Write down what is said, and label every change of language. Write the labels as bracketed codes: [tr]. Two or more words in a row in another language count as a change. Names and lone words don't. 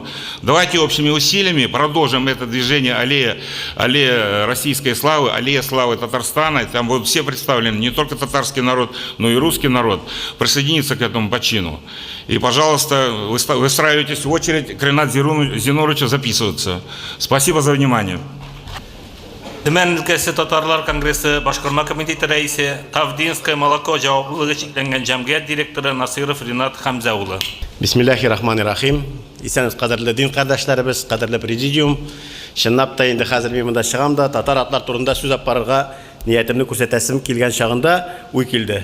[ru] Давайте общими усилиями продолжим это движение аллея российской славы, аллея славы Татарстана. Там будут все представлены, не только татарский народ, но и русский народ. Присоединиться к этому почину. И, пожалуйста, выстраивайтесь в очередь к Ринату Зинуровичу записываться. Спасибо за внимание. [tt] Төмен өлкәсе татарлар конгрессы башкарма комитеты рәисе, Тавдинское молоко җаваплылыгы шикләнгән җәмгыять директоры Насиров Ринат Хәмзә улы. [ar] بسم الله الرحمن الرحيم. [tt] Исәнез кадерле дин кардәшләребез, кадерле президиум. Чынлап та инде хәзер мин монда чыгам да татар атлар турында сүз алып барырга ниятемне күрсәтәсем килгән чагында уй килде.